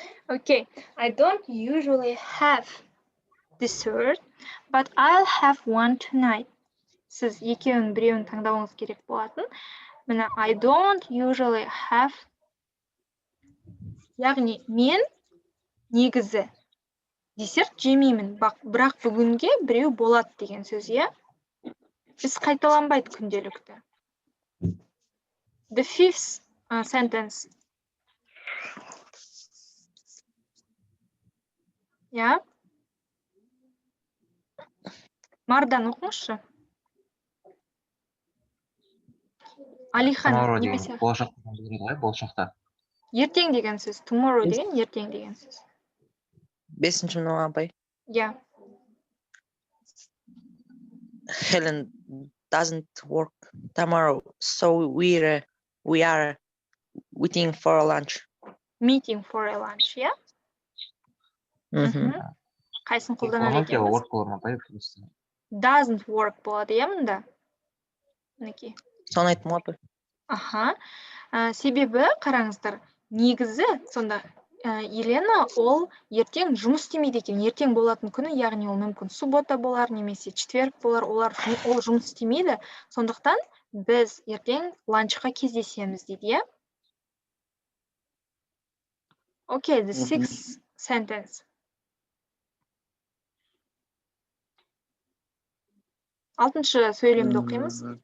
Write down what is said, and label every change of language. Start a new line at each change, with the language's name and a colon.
English: Okay, I don't usually have dessert, but I'll have one tonight.
Kazakh: Сіз екеуің біреуін таңдауыңыз керек болатын. Мына
English: I don't usually have,
Kazakh: яғни мен негізі десерт жемеймін, бірақ бүгінге біреу болады деген сөз, иә? Біз қайталанбайды күнделікті.
English: The fifth sentence. Я?
Kazakh: Мардан оқыңызшы. Алихан немесе Болашақта жүреді ғой, болашақта. ертең деген сөз. Tomorrow деген ертең деген сөз. Бесінші мынау апай. Я.
English: Helen doesn't work tomorrow, so we are waiting for lunch. Meeting for a lunch, я?
Kazakh: Қайсын қолданады екенбіз?
English: Doesn't work
Kazakh: болады, иә мұнда? Мінекей. Соны айттым апай. Себебі қараңыздар, негізі сонда Елена ол ертең жұмыс істемейді екен. Ертең болатын күні, яғни ол мүмкін суббота болар, немесе четверг болар, ол жұмыс істемейді. Сондықтан біз ертең ланчқа кездесеміз дейді, иә?
English: Okay, the sixth sentence.
Kazakh: Алтыншы сөйлемді оқимыз.